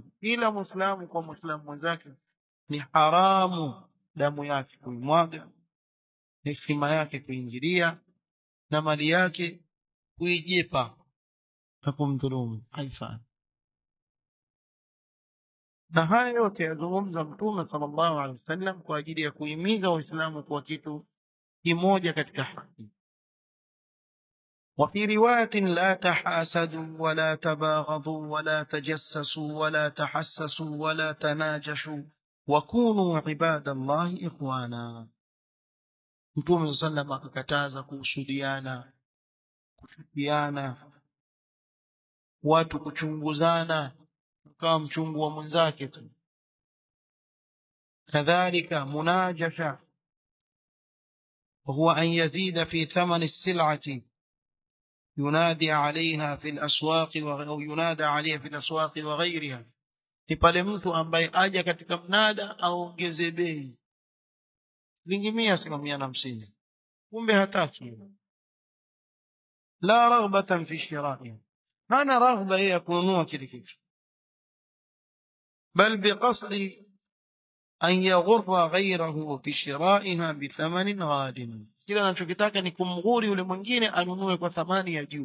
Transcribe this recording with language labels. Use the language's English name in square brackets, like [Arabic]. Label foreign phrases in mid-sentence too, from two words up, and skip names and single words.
[Swahili] Ila Muislamu kwa Muislamu mwenzake ni haramu damu yake kuimwaga, heshima yake kuingilia, na mali yake kuijepa na kumdhulumu. Haifai. Na haya yote yazungumza Mtume [Arabic] صلى الله عليه وسلم [Swahili] kwa ajili ya kuhimiza Waislamu kwa kitu kimoja katika haki. [Arabic] وفي رواية: لا تحاسدوا ولا تباغضوا ولا تجسسوا ولا تحسسوا ولا تناجشوا وكونوا عباد الله إخوانا. [Swahili] Mtume sallallahu akakataza kuhusudiana, kuchukiana, watu kuchunguzana kama mchungu wa mwenzake tu. kadhalika munajasha, [Arabic] وهو أن يزيد في ثمن السلعة ينادي عليها في الأسواق أو ينادى عليها في الأسواق وغيرها. [Swahili] ni pale mtu ambaye aja katika mnada au ongeze bei shilingi 100 sema 150, kumbe hataki. [Arabic] لا رغبة في شرائها, [Swahili] hana raghba ya kununua kile kitu, [Arabic] بل بقصد أن يغر غيره في شرائها بثمن غال, [Swahili] kila anachokitaka ni kumghuri yule mwingine anunue kwa thamani ya juu.